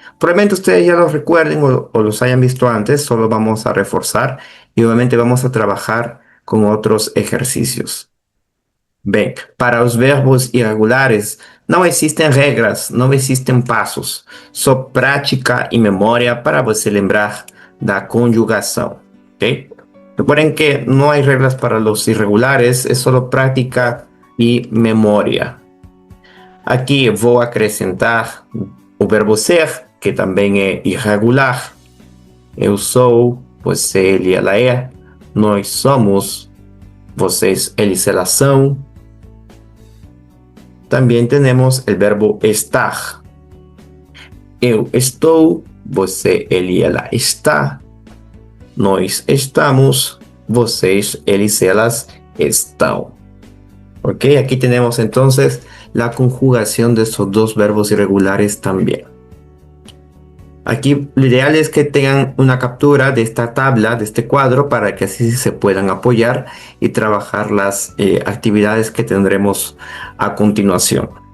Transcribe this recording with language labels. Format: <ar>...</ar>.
<es>Probablemente ustedes ya los recuerden o los hayan visto antes, solo vamos a reforzar y obviamente vamos a trabajar con otros ejercicios.</es> <pt>Bem, para os verbos irregulares não existem regras, não existem passos, só prática e memória para você lembrar da conjugação, ¿ok?</pt> <es>Recuerden que no hay reglas para los irregulares, es solo práctica y memoria.</es> <pt>Aqui vou acrescentar o verbo ser, que também é irregular. Eu sou, você, ele, ela é. Nós somos, vocês, eles, elas são. Também temos o verbo estar. Eu estou, você, ele, ela está. Nós estamos, vocês, eles, elas estão.</pt> <es>Ok, aquí tenemos entonces la conjugación de estos dos verbos irregulares también. Aquí lo ideal es que tengan una captura de esta tabla, de este cuadro, para que así se puedan apoyar y trabajar las actividades que tendremos a continuación.</es>